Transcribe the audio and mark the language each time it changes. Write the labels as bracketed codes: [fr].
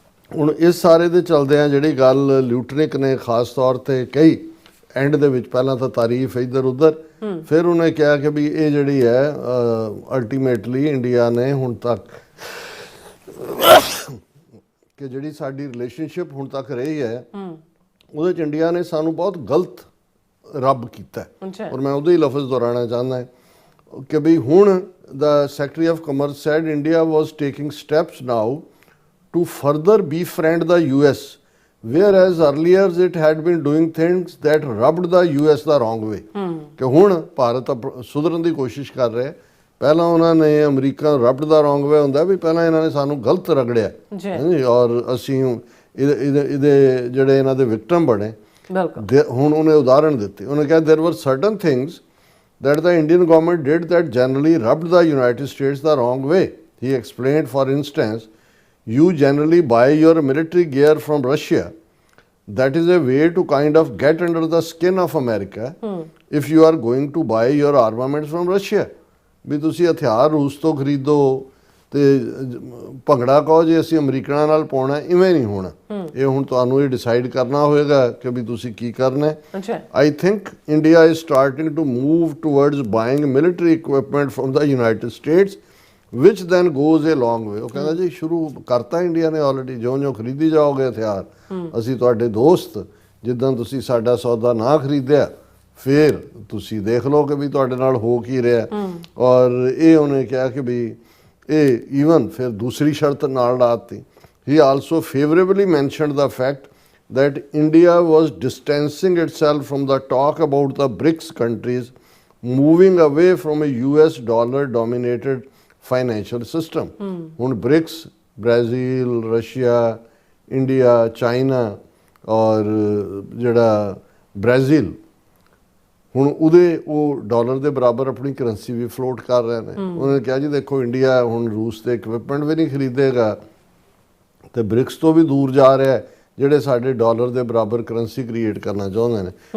[pa] ਹੁਣ ਇਸ ਸਾਰੇ ਦੇ ਚਲਦਿਆਂ ਜਿਹੜੀ ਗੱਲ ਲਿਊਟਨਿਕ ਨੇ ਖਾਸ ਤੌਰ ਤੇ ਕਹੀ ਐਂਡ ਦੇ ਵਿੱਚ, ਪਹਿਲਾਂ ਤਾਂ ਤਾਰੀਫ ਇੱਧਰ ਉੱਧਰ, ਫਿਰ ਉਹਨੇ ਕਿਹਾ ਕਿ ਵੀ ਇਹ ਜਿਹੜੀ ਹੈ ਅਲਟੀਮੇਟਲੀ ਇੰਡੀਆ ਨੇ ਹੁਣ ਤੱਕ ਕਿ ਜਿਹੜੀ ਸਾਡੀ ਰਿਲੇਸ਼ਨਸ਼ਿਪ ਹੁਣ ਤੱਕ ਰਹੀ ਹੈ ਉਹਦੇ 'ਚ ਇੰਡੀਆ ਨੇ ਸਾਨੂੰ ਬਹੁਤ ਗਲਤ ਰੱਬ ਕੀਤਾ ਹੈ। ਅੱਛਾ ਔਰ ਮੈਂ ਉਹਦੇ ਹੀ ਲਫ਼ਜ਼ ਦੁਹਰਾਉਣਾ ਚਾਹੁੰਦਾ ਕਿ ਵੀ ਹੁਣ [en] the Secretary of Commerce said India was taking steps now to further befriend the US, whereas earlier it had been doing things that rubbed the US the wrong way. [pa] ਕਿ ਹੁਣ ਭਾਰਤ ਸੁਧਰਨ ਦੀ ਕੋਸ਼ਿਸ਼ ਕਰ ਰਿਹਾ ਹੈ। ਪਹਿਲਾਂ ਉਹਨਾਂ ਨੇ ਅਮਰੀਕਾ [en] rubbed the wrong way [pa] ਹੁੰਦਾ ਵੀ ਪਹਿਲਾਂ ਇਹਨਾਂ ਨੇ ਸਾਨੂੰ ਗਲਤ ਰਗੜਿਆ ਹਾਂਜੀ ਔਰ ਅਸੀਂ ਇਹਦੇ ਜਿਹੜੇ ਇਹਨਾਂ ਦੇ ਵਿਕਟਮ ਬਣੇ ਬਿਲਕੁਲ। ਹੁਣ ਉਹਨੇ ਉਦਾਹਰਣ ਦਿੱਤੀ, ਉਹਨੇ ਕਿਹਾ [en] there were certain things that the Indian government did that generally rubbed the United States the wrong way. He explained, for instance, you generally buy your military gear from Russia. That is a way to kind of get under the skin of America if you are going to buy your armaments from Russia. [pa] ਵੀ ਤੁਸੀਂ ਹਥਿਆਰ ਰੂਸ ਤੋਂ ਖਰੀਦੋ ਤੇ ਭੰਗੜਾ ਕਹੋ ਜੇ ਅਸੀਂ ਅਮਰੀਕਨਾਂ ਨਾਲ ਪਾਉਣਾ, ਇਵੇਂ ਨਹੀਂ ਹੋਣਾ। ਇਹ ਹੁਣ ਤੁਹਾਨੂੰ ਇਹ ਡਿਸਾਈਡ ਕਰਨਾ ਹੋਏਗਾ ਕਿ ਵੀ ਤੁਸੀਂ ਕੀ ਕਰਨਾ ਹੈ। [en] I think India is starting to move towards buying military equipment firm the United States which then goes A long way. [pa] ਉਹ ਕਹਿੰਦਾ ਜੀ ਸ਼ੁਰੂ ਕਰਤਾ ਇੰਡੀਆ ਨੇ ਆਲਰੇਡੀ, ਜਿਉਂ ਖਰੀਦੀ ਜਾਓਗੇ ਹਥਿਆਰ ਅਸੀਂ ਤੁਹਾਡੇ ਦੋਸਤ, ਜਿੱਦਾਂ ਤੁਸੀਂ ਸਾਡਾ ਸੌਦਾ ਨਾ ਖਰੀਦਿਆ ਫਿਰ ਤੁਸੀਂ ਦੇਖ ਲਓ ਕਿ ਵੀ ਤੁਹਾਡੇ ਨਾਲ ਹੋ ਕੀ ਰਿਹਾ। ਔਰ ਇਹ ਉਹਨੇ ਕਿਹਾ ਕਿ ਵੀ ਇਹ ਈਵਨ ਫਿਰ ਦੂਸਰੀ ਸ਼ਰਤ ਨਾਲ ਲਾਤੀ। [en] He also favourably mentioned the fact that India was distancing itself from the talk about the BRICS countries moving away from a US dollar dominated financial system. [pa] ਹੁਣ BRICS Brazil, Russia, India, China ਔਰ ਜਿਹੜਾ Brazil ਹੁਣ ਉਹਦੇ ਉਹ dollar ਦੇ ਬਰਾਬਰ ਆਪਣੀ currency ਵੀ float ਕਰ ਰਹੇ ਨੇ। ਉਹਨੇ ਕਿਹਾ ਜੀ ਦੇਖੋ ਇੰਡੀਆ ਹੁਣ ਰੂਸ ਤੇ ਇਕਵਿਪਮੈਂਟ ਵੀ ਨਹੀਂ ਖਰੀਦੇਗਾ ਤੇ ਬ੍ਰਿਕਸ ਤੋਂ ਵੀ ਦੂਰ ਜਾ ਰਿਹਾ ਜਿਹੜੇ ਸਾਡੇ ਡਾਲਰ ਦੇ ਬਰਾਬਰ ਕਰੰਸੀ ਕ੍ਰੀਏਟ ਕਰਨਾ ਚਾਹੁੰਦੇ ਨੇ।